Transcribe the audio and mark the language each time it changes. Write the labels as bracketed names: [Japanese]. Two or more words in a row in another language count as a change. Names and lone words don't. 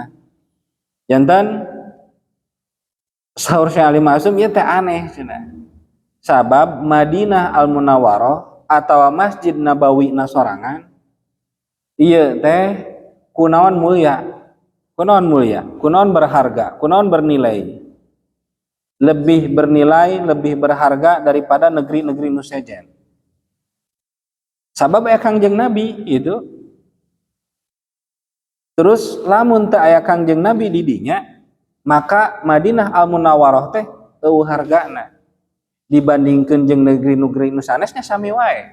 [Sundanese] Janten saur Syekh Ali Ma'sum ieu teh aneh cenah. Sabab Madinah Al Munawwarah atawa Masjid Nabawi na sorangan ieu teh kunaon mulia, kunaon berharga, kunaon bernilai, [Indonesian] lebih bernilai, lebih berharga daripada negeri-negeri [Sundanese] nu sejen. Sabab aya Kangjeng Nabi itu. Terus lamun teu aya Kangjeng Nabi di dinya, maka Madinah Al Munawwarah teh eueuh hargana dibandingkeun jeung negeri-negeri nu sanesnya sami wae.